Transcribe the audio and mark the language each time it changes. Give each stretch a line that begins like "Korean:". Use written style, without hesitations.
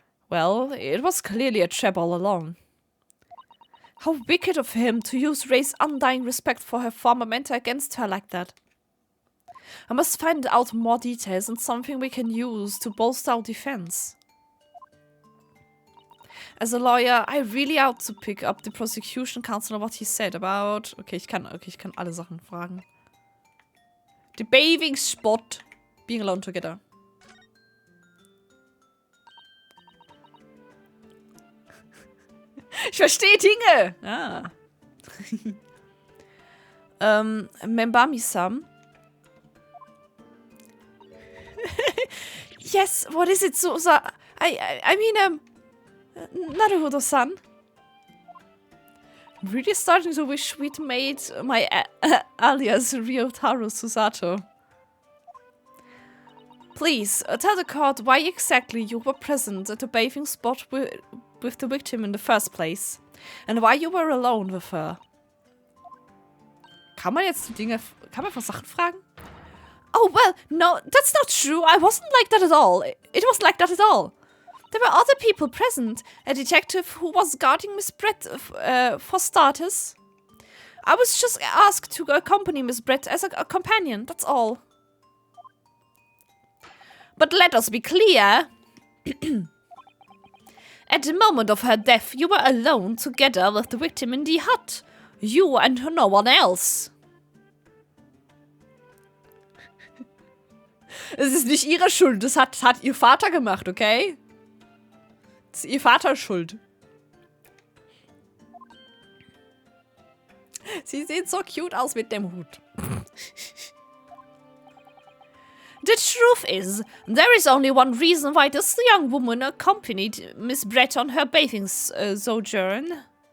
English: Well, it was clearly a trap all along. How wicked of him to use Ray's undying respect for her former mentor against her like that. I must find out more details and something we can use to bolster our defense. As a lawyer, I really ought to pick up the prosecution counsel on what he said about...
German: Okay, ich kann alle Sachen fragen.
English: The bathing spot. Being alone together.
German: Ich verstehe Dinge! Ah.
English: Membami-san. Yes, what is it, Susa? I mean, Naruhodo-san. I'm really starting to wish we'd made my alias Ryotaro Susato. Please, tell the court why exactly you were present at the bathing spot with the victim in the first place. And why you were alone with her.
German: Kann man einfach Sachen fragen?
English: Oh, well, no, that's not true. I wasn't like that at all. It wasn't like that at all. There were other people present. A detective who was guarding Miss Brett, for starters. I was just asked to accompany Miss Brett as a companion, that's all. But let us be clear. At the moment of her death, you were alone together with the victim in the hut. You and no one else.
German: Es ist nicht ihre Schuld, das hat ihr Vater gemacht, okay? Das ist ihr Vaters Schuld. Sie sieht so cute aus mit dem Hut.
English: The truth is, there is only one reason why this young woman accompanied Miss Brett on her bathing sojourn.